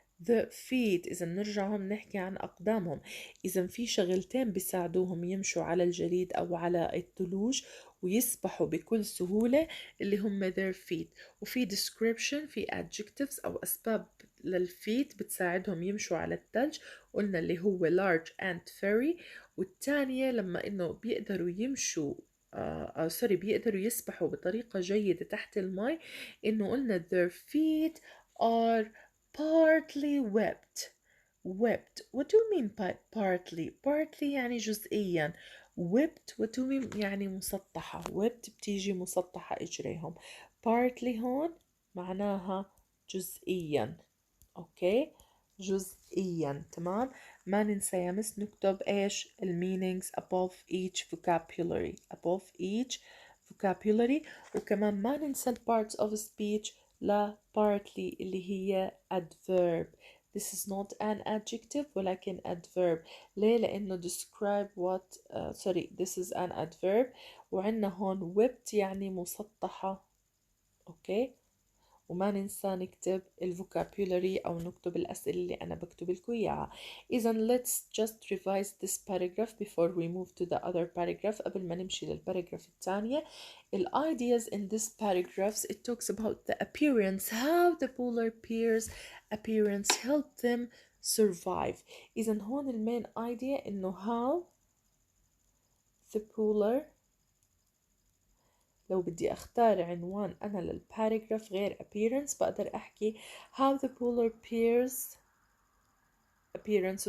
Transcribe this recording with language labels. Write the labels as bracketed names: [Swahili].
[Arabic] The feet، إذا نرجع هون نحكي عن أقدامهم، إذا في شغلتين بيساعدوهم يمشوا على الجليد أو على الثلوج ويسبحوا بكل سهولة، اللي هم [English] their feet. [Arabic] وفي description، في adjectives أو أسباب للفيت بتساعدهم يمشوا على الثلج، قلنا اللي هو [English] large and furry. [Arabic] والتانية لما إنه بيقدروا يمشوا بيقدروا يسبحوا بطريقة جيدة تحت الماء، إنه قلنا [English] their feet are partly webbed. Webbed. What do you mean by partly? [Arabic] Partly يعني جزئيا. [English] Webbed what do you mean [Arabic] يعني مسطحة. Webbed بتيجي مسطحة إجريهم. Partly هون معناها جزئيا. أوكي، جزئيا. تمام. ما ننسى يا مس نكتب إيش [English] meanings above each vocabulary. above each vocabulary. [Arabic] وكمان ما ننسى [English] parts of speech لا partly اللي هي adverb. This is not an adjective ولكن adverb. [Arabic] ليه؟ لأنه [English] describe what this is an adverb. [Arabic] وعندنا هون webbed يعني مسطحة. أوكي. وما ننسى نكتب الفوكابولاري أو نكتب الأسئلة اللي أنا بكتب لكم إياها. إذا [English] let's just revise this paragraph before we move to the other paragraph. [Arabic] قبل ما نمشي للباراجراف الثانية. [English] ال ideas in this paragraphs it talks about the appearance, how the polar bears appearance help them survive. [Arabic] إذا هون المين idea إنه how the polar، لو بدي أختار عنوان أنا للباراجراف غير appearance بقدر أحكي [English] how the polar bears appearance.